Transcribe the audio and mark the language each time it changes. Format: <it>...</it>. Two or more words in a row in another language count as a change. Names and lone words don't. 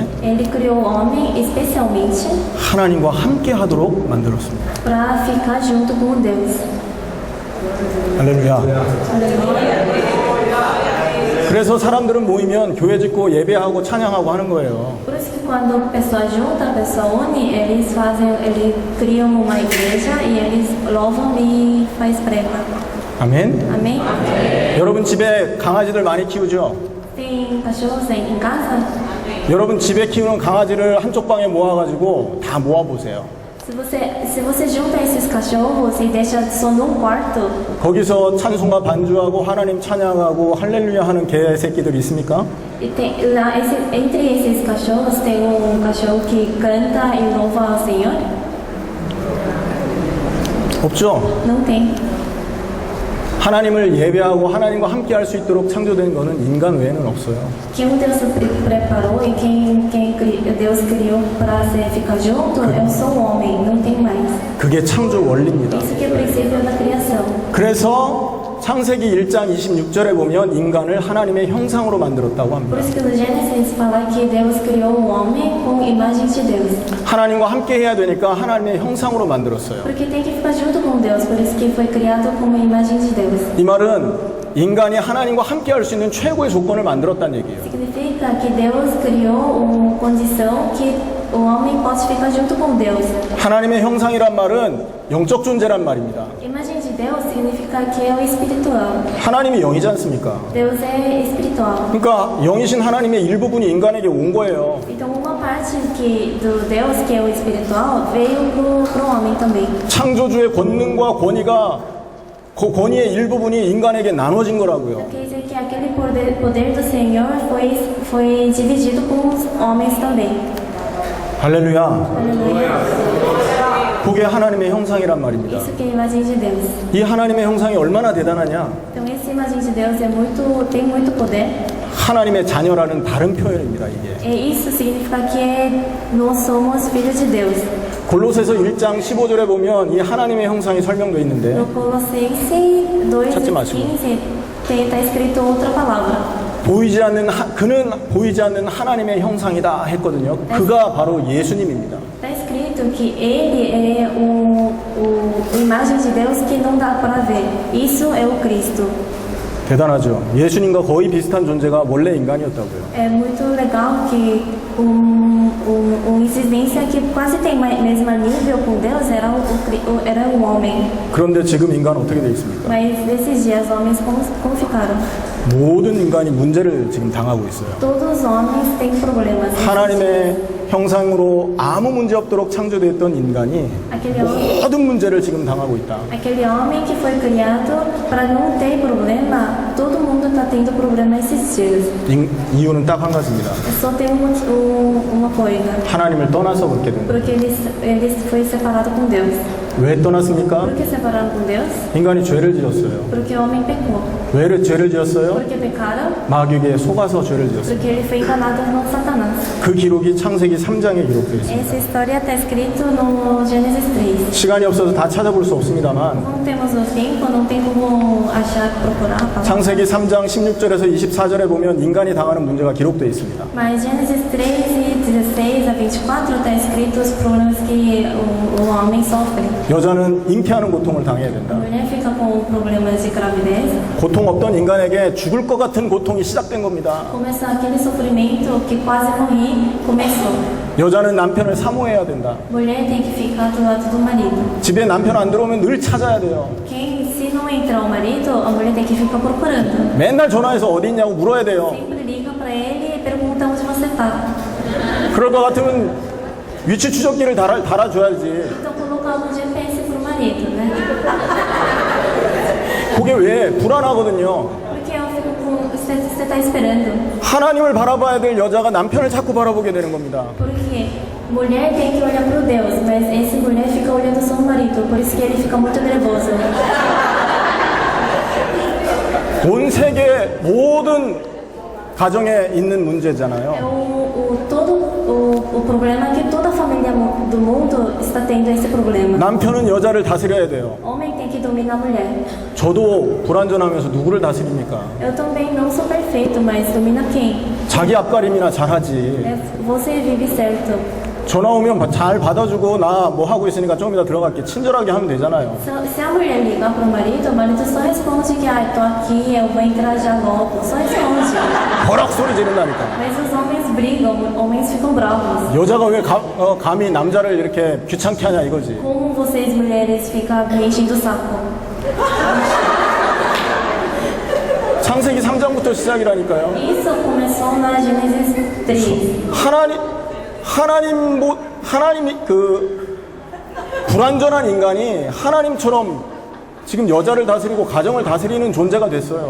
<pt>Ele criou o homem especialmente</pt> <ko>하나님과 함께 하도록 만들었습니다.</ko> <pt>para ficar junto com Deus.</pt> <ko>할렐루야. 그래서 사람들은 모이면 교회 짓고 예배하고 찬양하고 하는 거예요.</ko> <pt>Por isso que quando a pessoa junta, a pessoa une, eles criam uma igreja e eles louvam e faz prega.</pt> <ko>아멘.</ko> <pt>Amém?</pt> <ko>여러분 집에 강아지들 많이 키우죠?</ko> <pt>Tem cachorros em casa?</pt> <ko>여러분 집에 키우는 강아지를 한쪽 방에 모아가지고 다 모아보세요.</ko> <pt>Se você junta esses cachorros e deixa só num quarto,</pt> <ko>거기서 찬송가 반주하고 하나님 찬양하고 할렐루야 하는 개 새끼들이 있습니까?</ko> <pt>e entre esses cachorros tem cachorro que canta e louva ao Senhor?</pt> <ko>없죠?</ko> <pt>Não tem.</pt> <ko>하나님을 예배하고 하나님과 함께 할 수 있도록 창조된 거는 인간 외에는 없어요.</ko> <pt>Quem Deus preparou e quem Deus criou para ficar junto, eu sou o homem, não tem mais.</pt> <ko>그게 창조 원리입니다.</ko> <pt>Isso que é o princípio da criação.</pt> <ko>그래서 창세기 1장 26절에 보면 인간을 하나님의 형상으로 만들었다고 합니다.</ko> <pt>Por isso que no Gênesis fala que Deus criou o homem com imagem de Deus.</pt> <ko>하나님과 함께 해야 되니까 하나님의 형상으로 만들었어요.</ko> <pt>Porque tem que ficar junto com Deus, por isso que foi criado como imagem de Deus.</pt> <ko>이 말은 인간이 하나님과 함께 할 수 있는 최고의 조건을 만들었다는 얘기예요.</ko> <pt>Significa que Deus criou uma condição que o homem pode ficar junto com Deus.</pt> <ko>하나님의 형상이란 말은 영적 존재란 말입니다.</ko> <pt>Imagem de Deus significa que é o espiritual.</pt> <ko>하나님이 영이지 않습니까?</ko> <pt>Deus é espiritual.</pt> <ko>그러니까 영이신 하나님의 일부분이 인간에게 온 거예요.</ko> <pt>Então uma parte do Deus que é o espiritual veio pro homem também.</pt> <ko>창조주의 권능과 권위가 그 권위의 일부분이 인간에게 나눠진 거라고요.</ko> <pt>Quer dizer que aquele poder do Senhor foi dividido com os homens também.</pt> <ko>할렐루야.</ko> <pt>Aleluia.</pt> <ko>그게 하나님의 형상이란 말입니다.</ko> <pt>Isso que é a imagem de Deus.</pt> <ko>이 하나님의 형상이 얼마나 대단하냐?</ko> <pt>Então essa imagem de Deus tem muito poder.</pt> <ko>하나님의 자녀라는 다른 표현입니다, 이게.</ko> <pt>E isso significa que nós somos filhos de Deus.</pt> <ko>골로새서 1장 15절에 보면 이 하나님의 형상이 설명되어 있는데</ko> <pt>No Colossenses 2,</pt> <ko>찾지 마시고.</ko> <pt>15, está escrito outra palavra.</pt> <ko>그는 보이지 않는 하나님의 형상이다 했거든요. 그가 바로 예수님입니다.</ko> <pt>Está escrito que ele é a imagem de Deus que não dá para ver. Isso é o Cristo.</pt> <ko>대단하죠. 예수님과 거의 비슷한 존재가 원래 인간이었다고요.</ko> <pt>É muito legal que incidência que quase tem mesmo nível com Deus era o homem.</pt> <ko>그런데 지금 인간은 어떻게 되어 있습니까?</ko> <pt>Mas esses dias, homens como ficaram?</pt> <ko>모든 인간이 문제를 지금 당하고 있어요.</ko> <pt>Todos os homens têm problemas.</pt> <ko>하나님의 형상으로 아무 문제 없도록 창조됐던 인간이</ko> <pt>Aquele homem,</pt> <ko>모든 문제를 지금 당하고 있다.</ko> <pt>aquele homem que foi criado para não ter problema, todo mundo está tendo problema esses dias.</pt> <ko>이유는 딱 한 가지입니다.</ko> <pt>Só tem uma coisa,</pt> <ko>하나님을 떠나서 그렇게 된 거예요.</ko> <pt>porque ele foi separado com Deus.</pt> <ko>왜 떠났습니까?</ko> <pt>Por que separaram com Deus?</pt> <ko>인간이 죄를 지었어요.</ko> <pt>Porque o homem pecou.</pt> <ko>왜 죄를 지었어요?</ko> <pt>Por que pecaram?</pt> <ko>마귀에게 속아서 죄를 지었어요.</ko> <pt>Porque ele foi enganado no Satanás.</pt> <ko>그 기록이 창세기 3장에 기록되어 있습니다.</ko> <pt>Essa história está escrita no Gênesis 3.</pt> <ko>시간이 없어서 다 찾아볼 수 없습니다만</ko> <pt>Não temos o tempo, não tem como achar, procurar a palavra.</pt> <ko>창세기 3장 16절에서 24절에 보면 인간이 당하는 문제가 기록되어 있습니다.</ko> <pt>Mas Gênesis 3, 16 a 24 está escrito os problemas que o homem sofre.</pt> <ko>여자는 잉태하는 고통을 당해야</ko> <pt>A</pt> <ko>된다.</ko> <pt>mulher fica com problemas de gravidez.</pt> <ko>고통 없던 인간에게 죽을 것 같은 고통이 시작된 겁니다.</ko> <pt>Começa aquele sofrimento que quase morri, começou.</pt> <ko>여자는 남편을 사모해야 된다.</ko> <pt>Mulher tem que ficar do lado do marido.</pt> <ko>집에 남편 안 들어오면 늘 찾아야 돼요.</ko> <pt>Se não entrar o marido, a mulher tem que ficar procurando.</pt> <ko>맨날 전화해서 어디 있냐고 물어야 돼요.</ko> <pt>Sempre liga para ele e pergunta onde você está.</pt> <ko>그럴 것 같으면 위치 추적기를 달아줘야지.</ko> <pt>Então colocar um GPS pro marido, né?</pt> <ko>그게 왜 불안하거든요.</ko> <pt>Porque eu fico com. Você está esperando.</pt> <ko>하나님을 바라봐야 될 여자가 남편을 자꾸 바라보게 되는 겁니다.</ko> <pt>Porque mulher tem que olhar pro Deus, mas essa mulher fica olhando só o marido, por isso que ele fica muito nervoso.</pt> <ko>온 세계 모든 가정에 있는</ko> <pt>É</pt> <ko>문제잖아요.</ko> <pt>o problema que toda família do mundo está tendo esse problema.</pt> <ko>남편은 여자를 다스려야 돼요.</ko> <pt>Homem tem que dominar a mulher.</pt> <ko>저도 불완전하면서 누구를 다스립니까?</ko> <pt>Eu também não sou perfeito, mas domina quem?</pt> <ko>자기 앞가림이나 잘하지.</ko> <pt>Você vive certo.</pt> <ko>전화 오면 잘 받아주고 나 뭐 하고 있으니까 좀 이따 들어갈게 친절하게 하면 되잖아요.</ko> <pt>Se a mulher ligar pro marido, o marido só responde que tô aqui, eu vou entrar já logo. Só responde.</pt> <ko>버럭 소리 지른다니까.</ko> <pt>Mas os homens brigam, homens ficam bravos.</pt> <ko>여자가 왜 감히 남자를 이렇게 귀찮게 하냐 이거지.</ko> <pt>Como vocês mulheres ficam me enchendo o saco?</pt> <ko>창세기 3장부터 시작이라니까요.</ko> <pt>Isso começou na Gênesis 3.</pt> <ko>하나님이 불완전한 인간이 하나님처럼 지금 여자를 다스리고 가정을 다스리는 존재가 됐어요.</ko>